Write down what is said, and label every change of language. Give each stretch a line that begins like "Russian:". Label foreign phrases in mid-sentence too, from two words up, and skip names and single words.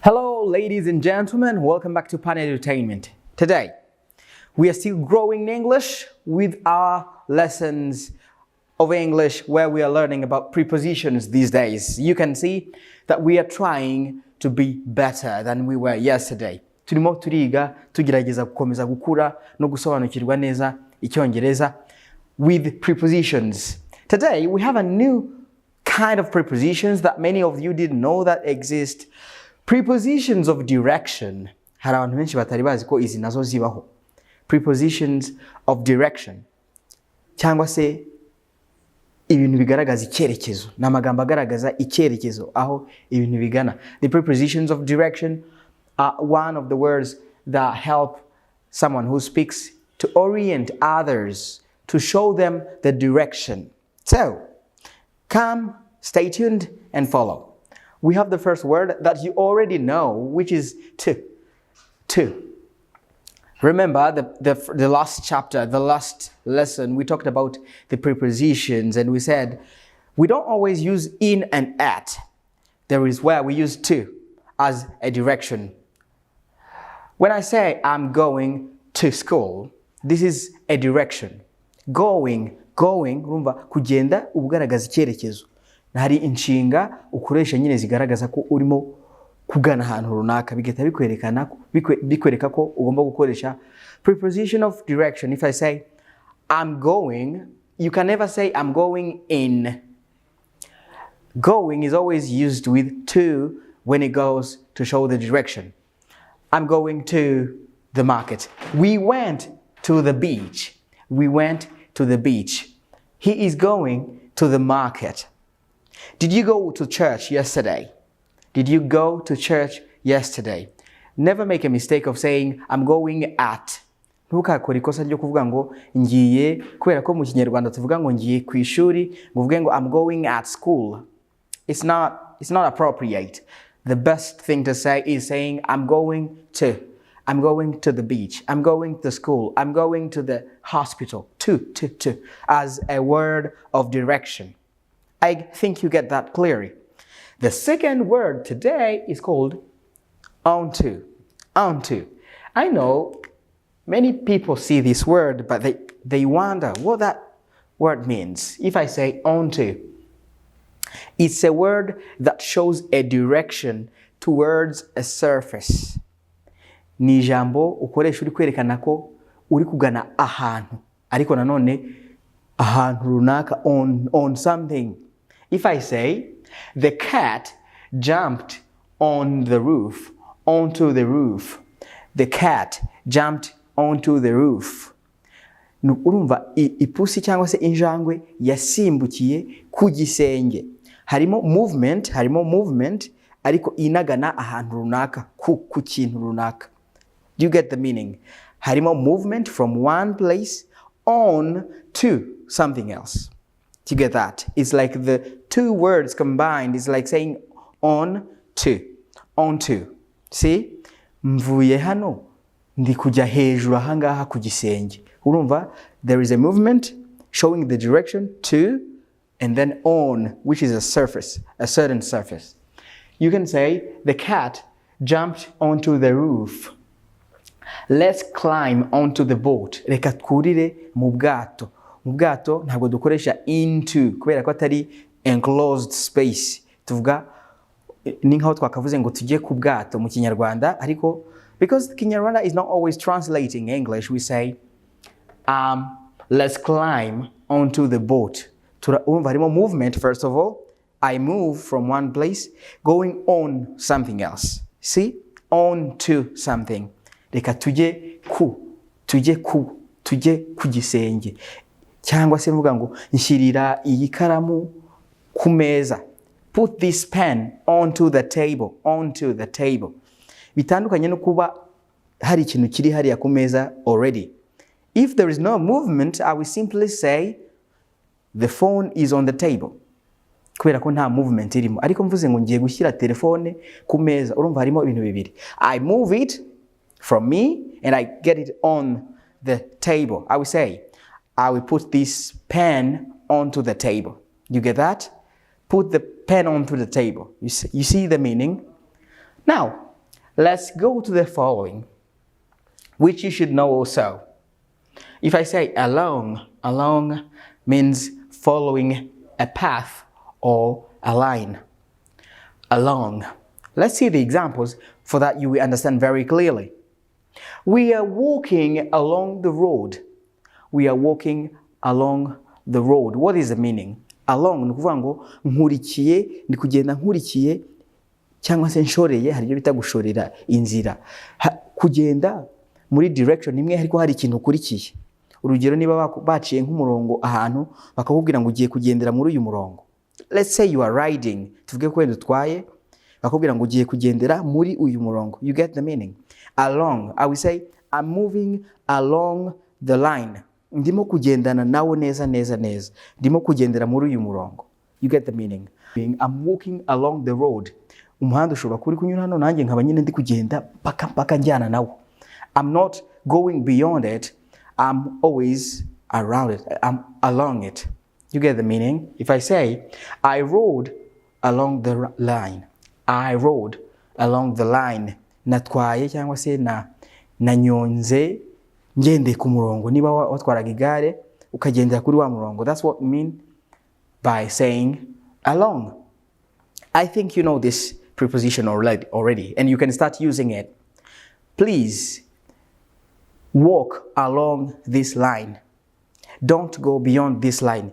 English: Hello, ladies and gentlemen. Welcome back to EDUTAINMENT. Today, we are still growing in English with our lessons of English where we are learning about prepositions these days. You can see that we are trying to be better than we were yesterday.
Kinyarwanda: Turimo turiga tugerageza gukomeza gukura no gusobanukirwa neza Icyongereza
English: with prepositions. Today, we have a new kind of prepositions that many of you didn't know that exist. Prepositions of direction.
Kinyarwanda: Hari abantu benshi batari bazi ko izi nazo zibaho.
English: Prepositions of direction.
Kinyarwanda: Cyangwa se ibintu bigaragaza icyerekezo. N'amagambo agaragaza icyerekezo aho ibintu bigana.
English: The prepositions of direction are one of the words that help someone who speaks to orient others, to show them the direction. So, come, stay tuned and follow. We have the first word that you already know, which is to. Remember the last chapter, the last lesson, we talked about the prepositions and we said we don't always use in and at. There is where we use to as a direction. When I say I'm going to school, this is a direction. Going,
Kinyarwanda: urumva kugenda ubugaragaza icyerekezo. Hari inshinga ukoresha nyine zigaragaza ko urimo kugana ahantu runaka bigeta bikwereka ko ugomba gukoresha
English: preposition of direction. If I say I'm going, you can never say I'm going in. Going is always used with to when it goes to show the direction. I'm going to the market. We went to the beach. We went to the beach. He is going to the market. Did you go to church yesterday? Did you go to church yesterday? Never make a mistake of saying I'm going at.
Kinyarwanda: Ntukakore ikosa ryo kuvuga ngo ngiye, kubera ko mu Kinyarwanda tuvuga ngo ngiye ku ishuri, ngo uvuge ngo
English: I'm going at school. It's not appropriate. The best thing to say is saying I'm going to the beach, I'm going to school, I'm going to the hospital, to, as a word of direction. I think you get that clearly. The second word today is called onto. Onto. I know many people see this word, but they wonder what that word means. If I say onto, it's a word that shows a direction towards a surface.
Kinyarwanda: Ni ijambo ukoresha uri kwerekana ko uri kugana ahantu, ariko nanone ahantu runaka
English: on something. If I say the cat jumped on the roof, onto the roof. The cat jumped onto the roof.
Kinyarwanda: Urumva ipusi cyangwa se injangwe yasimbukiye ku gisenge. Harimo movement ariko inagana ahantu runaka ku kintu runaka.
English: Do you get the meaning? Harimo movement from one place on to something else. Do you get that? It's like the two words combined. It's like saying on to. See?
Kinyarwanda: Mvuye hano ndi kujya hejuru ahangaha ku gisenge. Urumva,
English: there is a movement showing the direction to and then on, which is a surface, a certain surface. You can say the cat jumped onto the roof. Let's climb onto the boat.
Kinyarwanda: Reka twurire mu bwato. Mu bwato ntabwo dukoresha into kubera ko atari
English: enclosed space.
Kinyarwanda: Tuvuga ni nkaho twakavuze ngo tujye ku bwato mu Kinyarwanda, ariko
English: because Kinyarwanda is not always translating English, we say let's climb onto the boat.
Kinyarwanda: Urumva harimo movement.
English: First of all, I move from one place going on something else. See? On to something.
Kinyarwanda: Reka tujye ku gisenge. Cyangwa se mvuga ngo nshyirira iyi karamu ku meza.
English: Put this pen onto the table.
Kinyarwanda: Bitandukanye no kuba hari ikintu kiri hariya ku meza already.
English: If there is no movement, I will simply say the phone is on the table.
Kinyarwanda: Kubera ko nta movement irimo. Ariko mvuze ngo ngiye gushyira telefone ku meza, urumva harimo ibintu bibiri.
English: I move it from me and I get it on the table. I will say I will put this pen onto the table. You get that? Put the pen onto the table. You see the meaning? Now, Let's go to the following, which you should know also. If I say along, along means following a path or a line. Along. Let's see the examples for that you will understand very clearly. We are walking along the road. We are walking along the road. What is the meaning?
Kinyarwanda: Along ni kuvuga ngo nkurikiye, ndi kugenda nkurikiye cyangwa se nshoreye, hari byo bita gushorera inzira. Kugenda muri direction imwe ariko hari ikintu ukurikiye. Urugero niba baciye nk'umurongo ahantu bakakubwira ngo ugiye kugendera muri uyu murongo.
English: Let's say you are riding.
Kinyarwanda: Tuvuge ko utwaye bakubwira ngo ugiye kugendera muri uyu murongo.
English: You get the meaning. Along, I will say I'm moving along the line.
Kinyarwanda: Ndimo kugendana nawo neza neza neza. Ndimo kugendera muri uyu murongo.
English: You get the meaning. I'm walking along the road.
Kinyarwanda: Umuhanda ushobora kuri kunyura hano nanjye nkaba nyine ndi kugenda paka njyana nawo.
English: I'm not going beyond it. I'm always around it. I'm along it. You get the meaning? If I say I rode along the line. I rode along the line.
Kinyarwanda: Natwaye cyangwa se nanyonze ngende ku murongo. Niba watwaraga igare ukagendera kuri wa murongo.
English: That's what we mean by saying along. I think you know this preposition already and you can start using it. Please walk along this line. Don't go beyond this line.